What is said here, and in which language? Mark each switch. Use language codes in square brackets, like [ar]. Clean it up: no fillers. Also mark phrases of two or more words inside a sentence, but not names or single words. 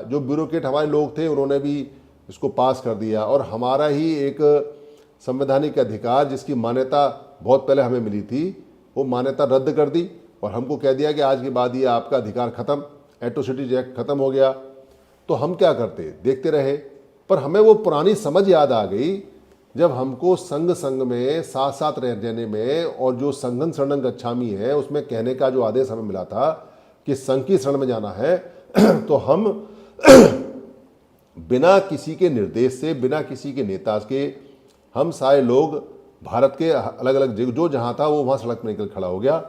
[hi] जो ब्यूरोक्रेट हमारे लोग थे उन्होंने भी इसको पास कर दिया, और हमारा ही एक संवैधानिक अधिकार जिसकी मान्यता बहुत पहले हमें मिली थी, वो मान्यता रद्द कर दी और हमको कह दिया कि आज के बाद ये आपका अधिकार खत्म, एट्रोसिटीज एक्ट खत्म हो गया। तो हम क्या करते, देखते रहे। पर हमें वो पुरानी समझ याद आ गई जब हमको संघ संघ में साथ साथ रहने में, और जो [pi] संघन शरणं गच्छामि [hi] है उसमें कहने का जो आदेश हमें मिला था कि संघ की शरण में जाना है, तो हम बिना किसी के निर्देश से, बिना किसी के नेता के, हम सारे लोग भारत के अलग अलग जो जहाँ था वो वहाँ सड़क पर निकल खड़ा हो गया।